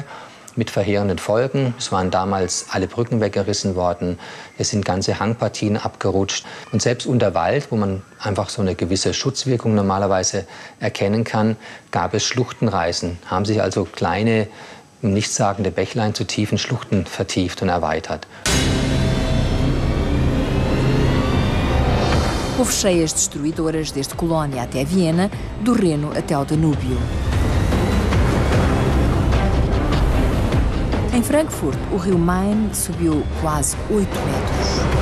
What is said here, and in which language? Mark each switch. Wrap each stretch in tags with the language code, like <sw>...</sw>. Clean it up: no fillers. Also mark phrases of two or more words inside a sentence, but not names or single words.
<de>Mit verheerenden Folgen. Es waren damals alle Brücken weggerissen worden, es sind ganze Hangpartien abgerutscht. Und selbst unter Wald, wo man einfach so eine gewisse Schutzwirkung normalerweise erkennen kann, gab es Schluchtenreißen. Haben sich also kleine, nichtssagende Bächlein zu tiefen Schluchten vertieft und erweitert.</de> <pt>Houve cheias destruidoras desde Colónia até Viena, do Reno até o Danúbio. Em Frankfurt, o rio Main subiu quase 8 metros.</pt>